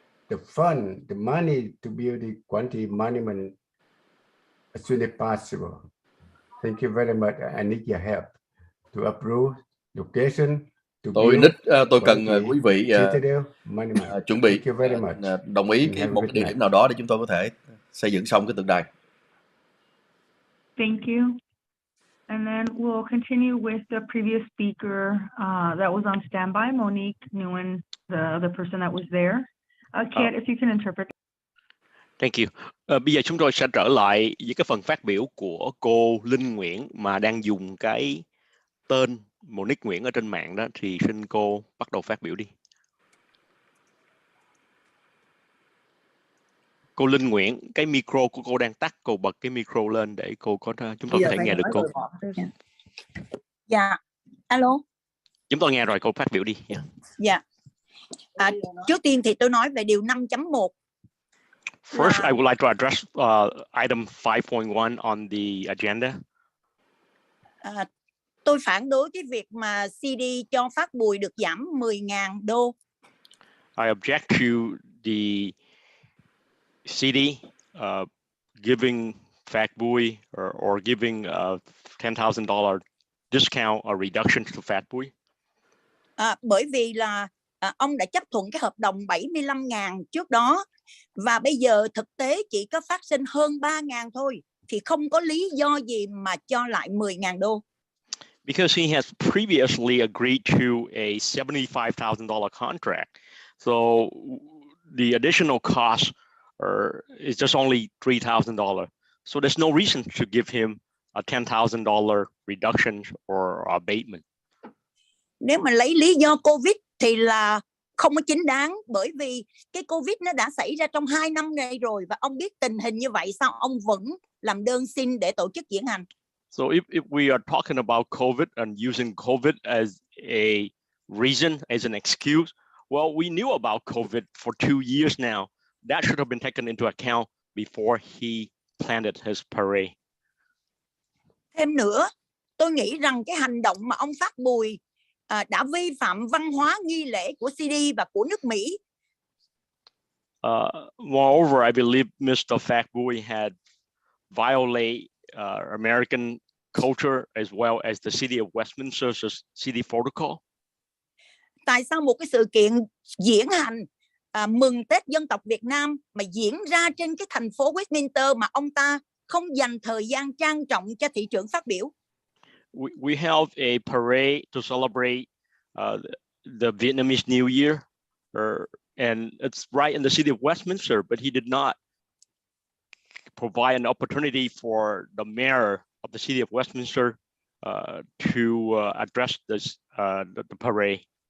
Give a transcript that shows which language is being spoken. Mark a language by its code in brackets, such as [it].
[en] The fund, the money to build the Quantity Monument as soon as possible. Thank you very much. I need your help to approve location. [vi] Tôi cần quý vị chuẩn bị đồng ý một cái địa điểm nào đó để chúng tôi có thể xây dựng xong cái tượng đài. [en] Thank you. And then we'll continue with the previous speaker that was on standby, Monique Nguyen, the person that was there. Kate, if you can interpret. Thank you. [vi] Bây giờ chúng tôi sẽ trở lại với cái phần phát biểu của cô Linh Nguyễn mà đang dùng cái tên Monique Nguyễn ở trên mạng đó, thì xin cô bắt đầu phát biểu đi. Cô Linh Nguyễn, cái micro của cô đang tắt, cô bật cái micro lên để cô có chúng tôi có thể nghe được cô. Dạ. Alo. Chúng tôi nghe rồi, cô phát biểu đi. Dạ. Trước tiên thì tôi nói về điều 5.1. [en] First, I would like to address item 5.1 on the agenda. [vi] Tôi phản đối cái việc mà CD cho phát bùi được giảm 10.000 đô. [en] I object to the CD giving Phạt Bui or giving $10,000 discount or reduction to Phạt Bui. [vi] Bởi vì là ông đã chấp thuận cái hợp đồng 75.000 trước đó, và bây giờ thực tế chỉ có phát sinh hơn 3.000 thôi, thì không có lý do gì mà cho lại 10.000 đô. [en] Because he has previously agreed to a $75,000 contract, so the additional cost is just only $3,000. So there's no reason to give him a $10,000 reduction or abatement. [vi] Nếu mà lấy lý do Covid thì là không có chính đáng, bởi vì cái Covid nó đã xảy ra trong 2 năm này rồi, và ông biết tình hình như vậy sao ông vẫn làm đơn xin để tổ chức diễn hành. [en] So if we are talking about COVID and using COVID as a reason, as an excuse Well, we knew about COVID for 2 years now. That should have been taken into account before he planted his parade. [vi] Thêm nữa, tôi nghĩ rằng cái hành động mà ông Phát Bùi đã vi phạm văn hóa nghi lễ của CD và của nước Mỹ. [en] Moreover, I believe Mr. Phát Bùi had violated American culture as well as the city of Westminster's city protocol. [vi] Tại sao một cái sự kiện diễn hành mừng Tết dân tộc Việt Nam mà diễn ra trên cái thành phố Westminster mà ông ta không dành thời gian trang trọng cho thị trưởng phát biểu? [en] We held a parade to celebrate the Vietnamese New Year, and it's right in the city of Westminster, but he did not provide an opportunity for the mayor of the city of Westminster to address this the parade.